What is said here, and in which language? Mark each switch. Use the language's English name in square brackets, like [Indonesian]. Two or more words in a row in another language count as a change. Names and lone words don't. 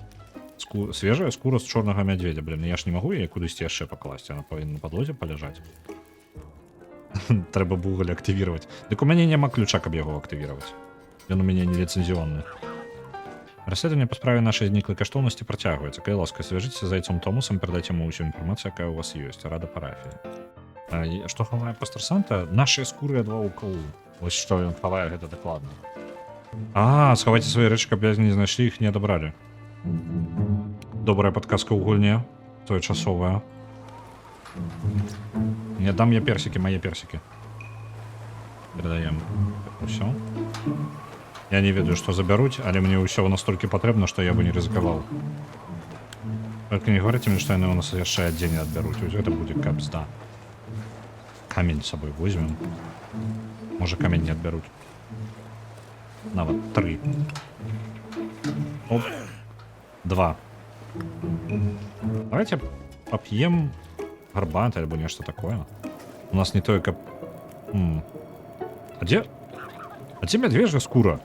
[Belarusian] Свежая скура з чорнага мядзведзя. Блин, я ж не магу яе кудысьці яшчэ пакласці. Она павінна на падлозе паляжаць. Трэба Google актывировать. Дык у мяне няма ключа, каб яго актывировать. Ён у мяне не лицензионны. Расследование по справе нашей зниклой каштоўнасці працягваецца. Калі ласка, [Russian] свяжитесь з зайцом Томасом, передайте ему всю информацию, [Belarusian] якая у вас есть. Рада парафіі. Што хавае пастор Санта? Нашыя скуры ад ваўкоў. Вось што ён хавае, гэта дакладна. Схавайце свае рэчы, каб не знайшлі, іх не адабралі. Добрая падказка ў гульне. Своечасовая. [Russian] Не дам я персики, мои персики. Передаем. Все. [Belarusian] Я не ведаю, что забяруць, але мне ўсё настолькі патрэбна, што я бы не рызыкаваў. [Russian] Только не говорите мне, [Belarusian] што яны у нас яшчэ адзін адбяруць. Гэта будзе кабзда. [Russian] Камень с собой возьмем. Может, камень не отберут. [Belarusian] Нават 3. Оп. 2. [Russian] Давайте попьем [Belarusian] гарбаты альбо нешта такое. У нас не тое, каб... А дзе мядвежья скура?